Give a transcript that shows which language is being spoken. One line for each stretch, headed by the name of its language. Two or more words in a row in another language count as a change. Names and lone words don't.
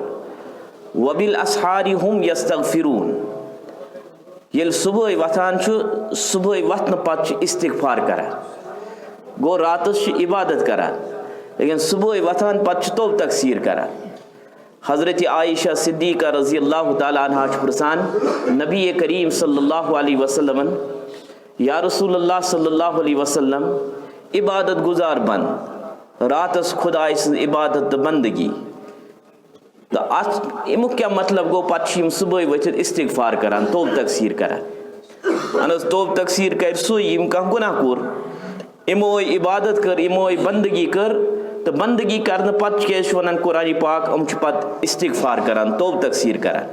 Arabic: وبالأسحار هم يستغفرون
Kashmiri: येल सुबह वथान सुबह वथन पत इस्तिगफार करान गो रातस इबादत करान लेकिन सुबह वथान पत तोब तकसीर करान। हज़रत आयशा सिद्दीक़ा
Arabic: رضي الله تعالى عنها
Kashmiri: प्रसान नबी करीम
Arabic: صلى الله عليه وسلم يا رسول الله صلى الله عليه وسلم
Kashmiri: इबादत गुजार बन रातस खुदाय इबादत बंदगी तो अमुक क्या मतलब गो पम सुबह वथित इस्तिगफार करान तोब तकसीर करान तोब तकसीर कर सो कह गुनाह कोर इमो इबादत कर इमो बंदगी कर तो बंदगी कर पत वन कुरान पाक अम पत इस्तिगफार करान तोब तकसीर करान।